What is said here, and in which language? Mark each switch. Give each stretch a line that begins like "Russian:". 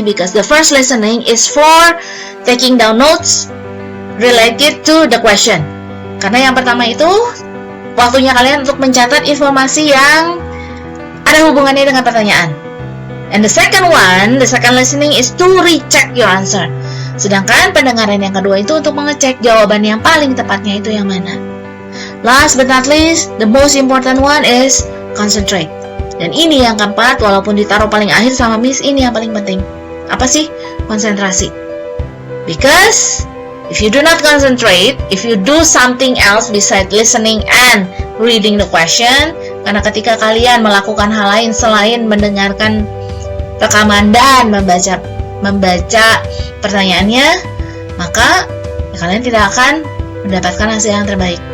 English: Because the first listening is for taking down notes related to the question.
Indonesian: Karena yang pertama itu waktunya kalian untuk mencatat informasi yang ada hubungannya dengan pertanyaan.
English: And the second one, the second listening is to recheck your answer.
Indonesian: Sedangkan pendengaran yang kedua itu untuk mengecek jawaban yang paling tepatnya itu yang mana.
English: Last but not least, the most important one is concentrate.
Indonesian: Dan ini yang keempat, walaupun ditaruh paling akhir sama Miss, ini yang paling penting. Apa sih? Konsentrasi.
English: Because if you do not concentrate, if you do something else besides listening and reading the question,
Indonesian: karena ketika kalian melakukan hal lain selain mendengarkan rekaman dan membaca pertanyaannya, maka kalian tidak akan mendapatkan hasil yang terbaik.